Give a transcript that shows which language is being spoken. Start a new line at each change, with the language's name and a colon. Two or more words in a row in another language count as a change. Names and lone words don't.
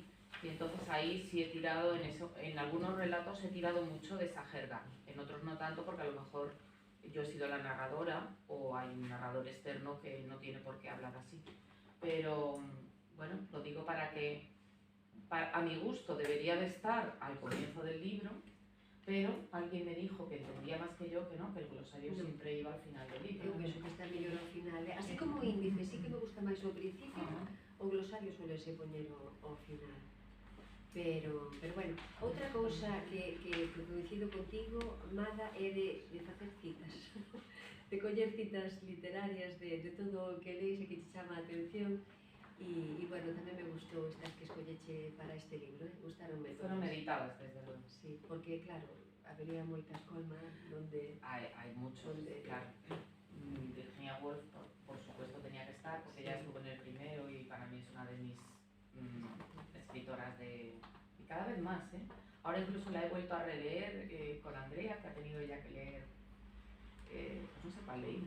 Spanish: Y entonces ahí sí he tirado en eso, en algunos relatos he tirado mucho de esa jerga, en otros no tanto porque a lo mejor yo he sido la narradora o hay un narrador externo que no tiene por qué hablar así. Pero bueno, lo digo para que, a mi gusto debería de estar al comienzo del libro, pero alguien me dijo que entendía más que yo que no, que el glosario siempre iba al final del libro.
Galician: Eu penso que está mellor ao final. Así como o índice, sí que me gusta máis ao principio, o glosario suele ser poñer ao final. Pero bueno, outra cousa que coincido contigo, Mada, é de facer citas. De coller citas literarias de todo o que leis e que te chama a atención. E bueno, tamén me gustou estas que escolleche para este libro, gustaronme.
Spanish: Fueron editadas, desde luego.
Galician: Sí, porque claro, habería moitas colmas donde...
Spanish: Hay muchos, claro. Virginia Woolf, por supuesto, tenía que estar, porque ella estuvo en el primero y para mí es una de mis escritoras de... Y cada vez más, ¿eh? Ahora incluso la he vuelto a releer con Andrea, que ha tenido ella que leer, pues no sé cuál leímos.